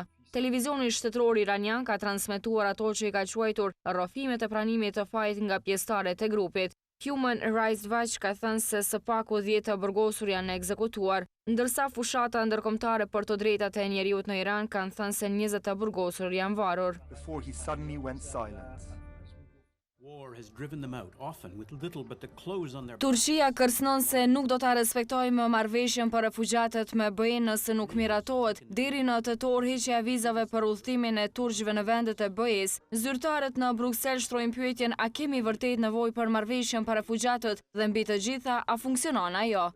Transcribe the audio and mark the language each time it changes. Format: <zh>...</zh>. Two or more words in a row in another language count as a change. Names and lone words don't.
<sq>Televizioni shtetëror iranian ka transmetuar ato që i ka quajtur rrëfimet e pranimit të fajit nga pjesëtarët e grupit. Human Rights Watch ka thënë se së paku 10 të burgosur janë ekzekutuar, ndërsa fushata ndërkombëtare për të drejtat e njerëzit në Iran kanë thënë se 20 të burgosur janë varur.</sq> <en>Before he suddenly went silent.</en> <sq>Turqia kërcënon se nuk do ta respektojë më marrëveshjen për refugjatët me BE-n nëse nuk miratohet deri në tetor heqja e vizave për udhëtimin e turqëve në vendet e BE-s. Zyrtarët në Bruksel shtrojnë pyetjen a kemi vërtet nevojë për marrëveshjen për refugjatët dhe mbi të gjitha a funksionon ajo.</sq>